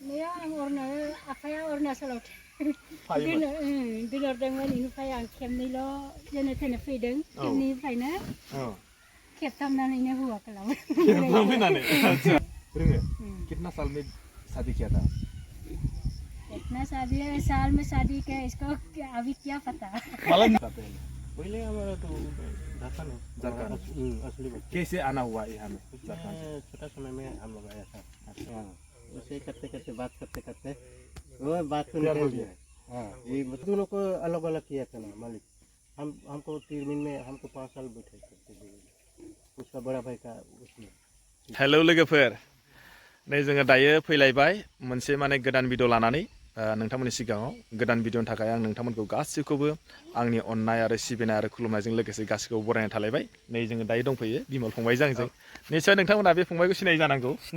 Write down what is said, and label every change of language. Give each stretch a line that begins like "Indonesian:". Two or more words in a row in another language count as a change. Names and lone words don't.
Bodo: आं आफाया अरुणाचलाव दोनहरदोंमोन बेनिफ्राय आं खेबनैल' जेने थेने फैदों खेबनैनिफ्रायनो खेबथामनानैनो हौवा खालामो खेबथाम फैनानै आच्छा रोङो
Hindi: कितना साल में शादी किया था कितना साल में शादी किया इसको अभी क्या पता मालूम पहले हमारा तो झारखंड असली कैसे आना हुआ यहाँ में झारखंड छोटा समय में हम लोग आया था उसे करते करते बात करते वो बात तो निकल गया हाँ ये तुम लोग को अलग अलग किया था ना मालिक हमको तीन में हमको 5 साल बैठे थे उसका बड़ा भाई का उसमें
Bodo: हेलौ लोगोफोर नै जोङो दायो फैलायबाय मोनसे माने गोदान भिडिअ लानानै नोंथांमोननि सिगाङाव गोदान भिडिअनि थाखाय आं नोंथांमोनखौ गासैखौबो आंनि अननाय आरो सिबिनाय आरो खुलुमनायजों लोगोसे गासैखौबो बरायनाय थालायबाय नै जोङो दायो दंफैयो बिमल फंबायजों आंजों निश्चय नोंथांमोना बे फंबायखौ सिनाय जानांगौ